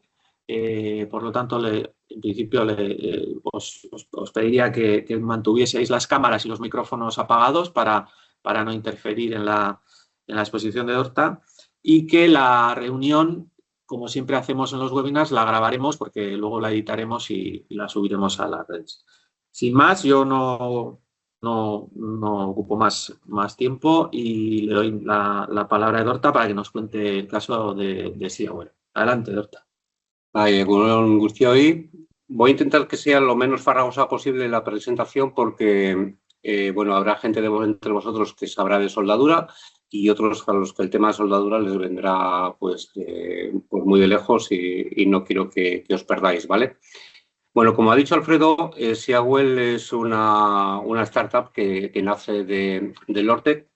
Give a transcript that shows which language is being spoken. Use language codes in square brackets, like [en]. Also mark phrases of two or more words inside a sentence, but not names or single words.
[es] Por lo tanto, en principio os pediría que mantuvieseis las cámaras y los micrófonos apagados para no interferir en la exposición de Edorta, y que la reunión, como siempre hacemos en los webinars, la grabaremos porque luego la editaremos y la subiremos a las redes. Sin más, yo no ocupo más tiempo y le doy la palabra a Edorta para que nos cuente el caso de Siawel. Adelante, Edorta. [eu] Egun guztioi. [es] Voy a intentar que sea lo menos farragosa posible la presentación porque habrá gente entre vosotros que sabrá de soldadura y otros a los que el tema de soldadura les vendrá pues muy de lejos y no quiero que os perdáis, ¿vale? Bueno, como ha dicho Alfredo, Siawel es una startup que nace de Lortec.